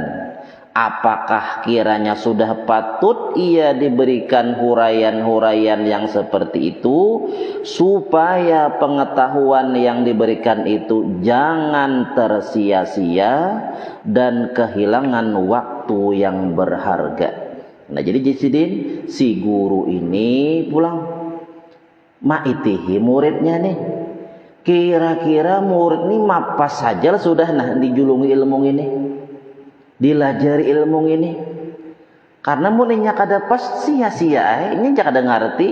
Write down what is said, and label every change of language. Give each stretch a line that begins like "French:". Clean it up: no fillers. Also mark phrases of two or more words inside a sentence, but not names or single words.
Malay: Apakah kiranya sudah patut ia diberikan huraian-huraian yang seperti itu, supaya pengetahuan yang diberikan itu jangan tersia-sia dan kehilangan waktu yang berharga.
Banjar: Nah jadi Jazidin, si guru ini pulang maitihi muridnya nih. Kira-kira murid ini mapas saja sudah dijulungi ilmu ini, dilajari ilmu ini. Karena muninya kada pas sia-sia, ini kada ngerti.